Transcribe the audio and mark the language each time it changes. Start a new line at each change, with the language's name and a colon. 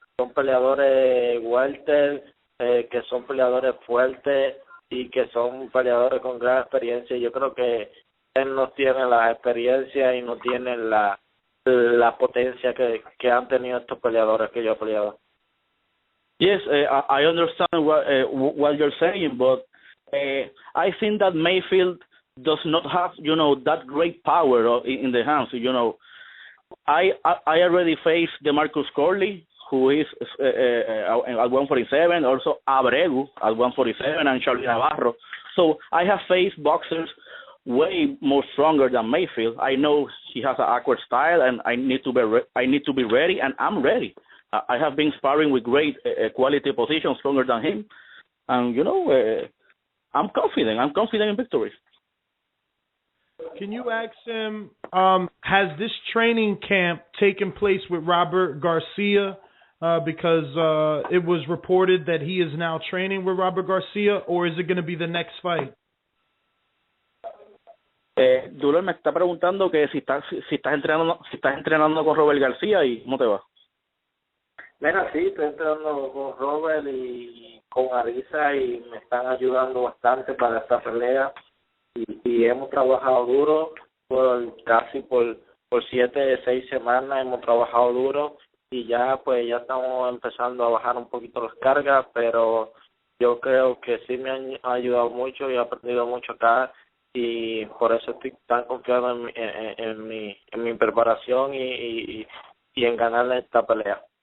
Spanish: Son peleadores welter, que son peleadores fuertes y que son peleadores con gran experiencia. Yo creo que él no tiene la experiencia y no tiene la potencia que han tenido estos peleadores que yo he peleado.
English: Yes, I understand what you're saying, but I think that Mayfield does not have, that great power in the hands. I already faced DeMarcus Corley, who is at 147, also Abreu at 147, and Charlie Navarro. So I have faced boxers way more stronger than Mayfield. I know he has an awkward style, and I need to be ready, and I'm ready. I have been sparring with great quality positions, stronger than him, and I'm confident. I'm confident in victory. Can you ask him, has this training camp taken place with Robert Garcia? Because it was reported that he is now training with Robert Garcia, or is it going to be the next fight?
Spanish: Dulorme me está preguntando que si estás entrenando con Robert García y cómo te va. Mira, sí, estoy entrenando con Robert y con Arisa y me están ayudando bastante para esta pelea y hemos trabajado duro casi por 7, 6 semanas hemos trabajado duro y ya estamos empezando a bajar un poquito las cargas, pero yo creo que sí me han ayudado mucho y he aprendido mucho acá y por eso estoy tan confiado en mi preparación y en ganar esta pelea.